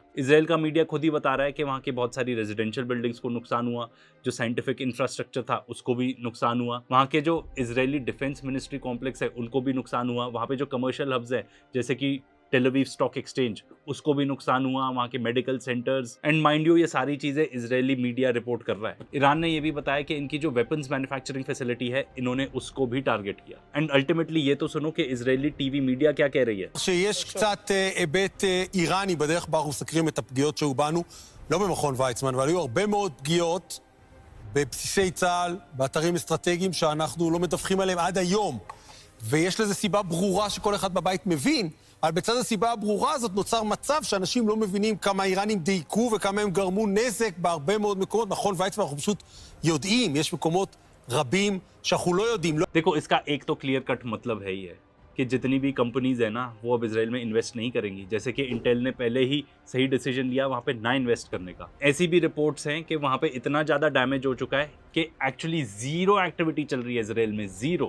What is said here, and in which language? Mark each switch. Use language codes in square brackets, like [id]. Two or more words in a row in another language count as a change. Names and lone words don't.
[hi] इजराइल का मीडिया खुद ही बता रहा है कि वहां की बहुत सारी [en] residential buildings [hi] को नुकसान हुआ, जो [en] scientific infrastructure [hi] था उसको भी नुकसान हुआ, वहां के जो [en] Israeli defense ministry complex [hi] है उनको भी नुकसान हुआ, वहां पे जो [en] commercial hubs [hi] है जैसे कि टेल अवीव स्टॉक एक्सचेंज, उसको भी नुकसान हुआ, वहां के [en] medical centers, and mind you [hi] ये सारी चीजें [en] Israeli media report [hi] कर रहा है। ईरान ने ये भी बताया कि इनकी जो [en] weapons manufacturing facility [hi] है, इन्होंने उसको भी टारगेट किया। [en] and ultimately [hi] ये तो सुनो कि [en] Israeli TV media [hi] क्या कह रही है। [he] שיש קצת היבט איראני בדרך בה אנחנו מסקרים את הפגיעות שהיו בנו, לא במכון ויצמן, אבל היו הרבה מאוד פגיעות בבסיסי צה"ל, באתרים אסטרטגיים שאנחנו לא מדווחים עליהם עד היום. ויש לזה סיבה ברורה שכל אחד בבית מבין, אבל בצד הסיבה הברורה הזאת נוצר מצב שאנשים לא מבינים כמה האיראנים דייקו וכמה הם גרמו נזק בהרבה מאוד מקומות. מכון ויצמן, אנחנו פשוט יודעים, יש מקומות רבים שאנחנו לא יודעים. [hi] देखो, इसका एक तो [en] clear cut [hi] मतलब है ही है कि जितनी भी कंपनीज है ना, वो अब इजराइल में इन्वेस्ट नहीं करेंगी, जैसे कि इंटेल ने पहले ही सही डिसीजन लिया वहां पे ना इन्वेस्ट करने का। ऐसी भी रिपोर्ट्स हैं कि वहां पे इतना ज्यादा डैमेज हो चुका है कि [en] actually zero activity [hi] चल रही है इजराइल में, जीरो।